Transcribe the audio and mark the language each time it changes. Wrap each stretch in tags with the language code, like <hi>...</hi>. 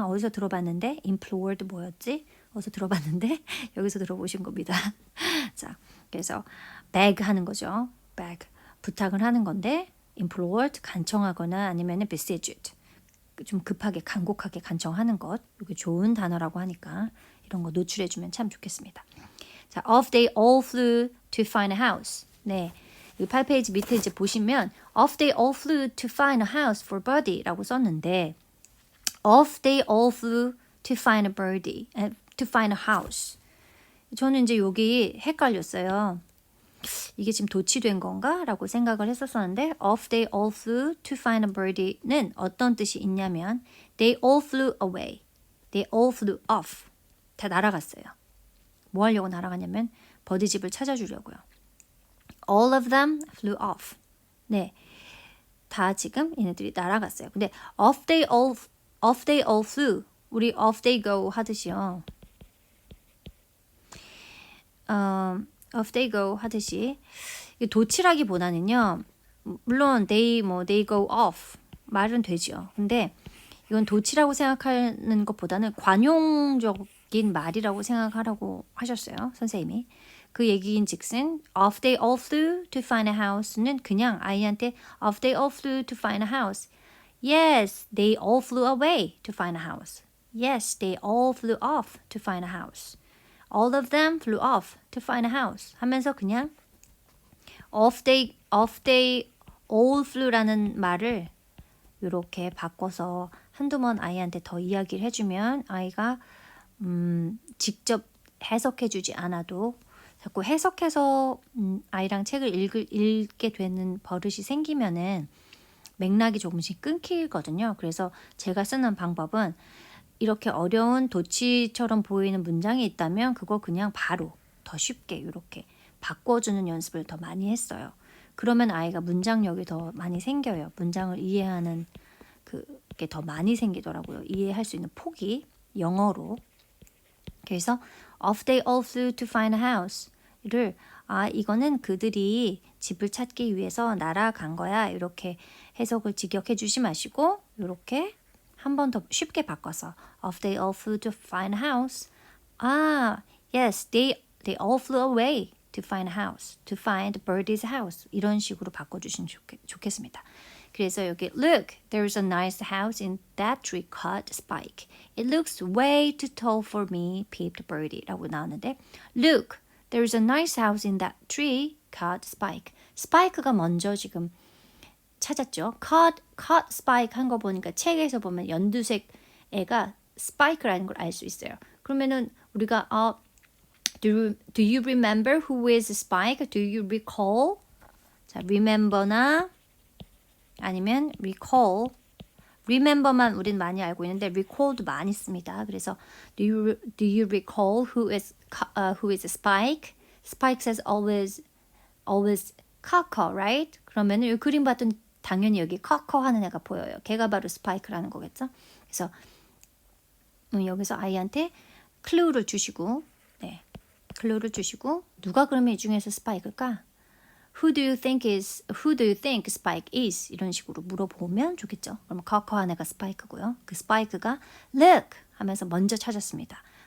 <ko>어디서 들어봤는데 implored 뭐였지? 어디서 들어봤는데 여기서 들어보신 겁니다. 자, 그래서 beg 하는 거죠. beg 부탁을 하는 건데 implored 간청하거나 아니면 beseeched 좀 급하게 간곡하게 간청하는 것 이게 좋은 단어라고 하니까 이런 거 노출해주면 참 좋겠습니다.</ko> <en>자, off they all flew to find a house.</en> <ko>네, 이 8페이지 밑에 이제 보시면</ko> <en>off they all flew to find a house for Birdie라고 썼는데 off they all flew to find a birdie, to find a house.</en> <ko>저는 이제 여기 헷갈렸어요. 이게 지금 도치된 건가? 라고 생각을 했었었는데</ko> <en>off they all flew to find a birdie는 어떤 뜻이 있냐면 they all flew away, they all flew off</en> <ko>다 날아갔어요. 뭐 하려고 날아갔냐면 버디 집을 찾아주려고요.</ko> <en>all of them flew off.</en> <ko>네, 다 지금 얘네들이 날아갔어요.</ko> <en>근데 off they all flew 우리 off they go 하듯이요.</en> <ko>off they go 하듯이 도치라기보다는요. 물론</ko> <en>they go off</en> <ko>말은 되죠. 근데 이건 도치라고 생각하는 것보다는 관용적인 말이라고 생각하라고 하셨어요. 선생님이. 그 얘기인즉슨</ko> <en>off they all flew to find a house는 그냥 아이한테 off they all flew to find a house. Yes, they all flew away to find a house. Yes, they all flew off to find a house. All of them flew off to find a house</en> <ko>하면서 그냥 off they all flew라는 말을 이렇게 바꿔서 한두 번 아이한테 더 이야기를 해주면 아이가 직접 해석해주지 않아도 자꾸 해석해서 아이랑 책을 읽게 되는 버릇이 생기면은 맥락이 조금씩 끊기거든요. 그래서 제가 쓰는 방법은 이렇게 어려운 도치처럼 보이는 문장이 있다면 그거 그냥 바로 더 쉽게 이렇게 바꿔주는 연습을 더 많이 했어요. 그러면 아이가 문장력이 더 많이 생겨요. 문장을 이해하는 그게 더 많이 생기더라고요. 이해할 수 있는 폭이 영어로. 그래서 off they all flew to find a house를 이거는 그들이 집을 찾기 위해서 날아간 거야. 이렇게 해석을 직역해 주지 마시고 이렇게 한 번 더 쉽게 바꿔서</ko> <en>off they all flew to find a house. Yes, they all flew away to find a house, to find Birdie's house.</en> <ko>이런 식으로 바꿔주시면 좋겠습니다. 그래서 여기</ko> <en>look, there's a nice house in that tree called Spike. It looks way too tall for me, peeped Birdie라고 나오는데 look, there's a nice house in that tree called Spike.</en> <ko>스파이크가 먼저 지금 찾았죠. caught spike 한 거 보니까 책에서 보면 연두색 애가 spike라는 걸 알 수 있어요. 그러면은 우리가</ko> <en>do you remember who is Spike? Do you recall?</en> <ko>자, remember나 아니면 recall. remember만 우린 많이 알고 있는데 recall도 많이 씁니다.</ko> <en>그래서 do you recall who is Spike? Spike says always caw, right?</en> <ko>그러면은 이 그림 봤더니 당연히 여기 caw 하는 애가 보여요. 걔가 바로 스파이크라는 거겠죠. 그래서 여기서 아이한테 클루를 주시고, 네, 클루를 주시고 누가 그러면 이 중에서 스파이크일까?</ko> <en>Who do you think Spike is?</en> <ko>이런 식으로 물어보면 좋겠죠. 그러면 caw 하는 애가 스파이크고요. 그 스파이크가 look 하면서 먼저 찾았습니다.</ko>